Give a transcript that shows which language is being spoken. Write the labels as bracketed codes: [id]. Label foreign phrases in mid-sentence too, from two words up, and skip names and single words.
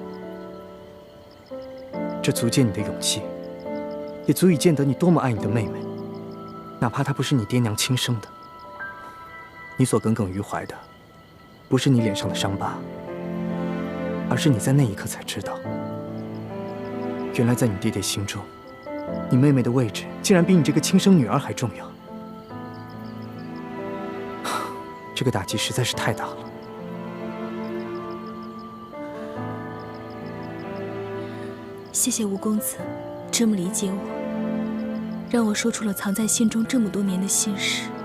[zh] 这足见你的勇气，也足以见得你多么爱你的妹妹，哪怕她不是你爹娘亲生的。你所耿耿于怀的，不是你脸上的傷疤，而是你在那一刻才知道，原來在你爹爹心中，你妹妹的位置竟然比你這個親生女兒還重要。這個打擊實在是太大了。謝謝吳公子這麼理解我，讓我說出了藏在心中這麼多年的心事。